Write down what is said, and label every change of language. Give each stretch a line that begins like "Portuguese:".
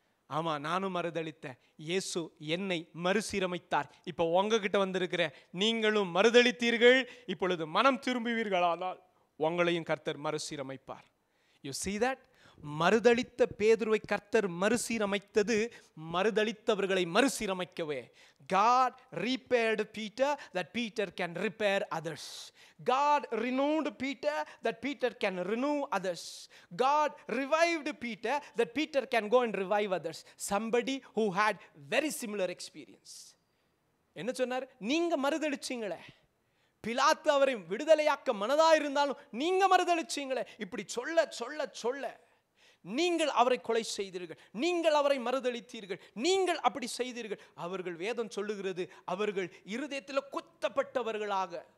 Tamil: ஆமா, நானும் மறுதலித்தேன். இயேசு என்னை மறுசீரமைத்தார். இப்போ உங்ககிட்ட வந்திருக்கிற நீங்களும் மறுதலித்தீர்கள். இப்பொழுது மனம் திரும்புவீர்களானால் உங்களையும் கர்த்தர் மறுசீரமைப்பார்.
English: You see that?
Tamil: மறுதலித்த பேதுருவை கர்த்தர் மறுசீரமைத்தது மறுதலித்தவர்களை மறுசீரமைக்கவே.
English: God repaired Peter that Peter can repair others. God renewed Peter that Peter can renew others. God revived Peter that Peter can go and revive others. Somebody who had very similar experience.
Tamil: என்ன சொன்னார்? நீங்க மறுதலிச்சீங்களே, பிலாத்து அவரை விடுதலையாக்க மனதா இருந்தாலும் நீங்க மறுதலிச்சீங்களே. இப்படி சொல்ல சொல்ல சொல்ல நீங்கள் அவரை கொலை செய்தீர்கள், நீங்கள் அவரை மறுதலித்தீர்கள், நீங்கள் அப்படி செய்தீர்கள். அவர்கள் வேதம் சொல்லுகிறது அவர்கள் இருதயத்தில் குத்தப்பட்டவர்களாக.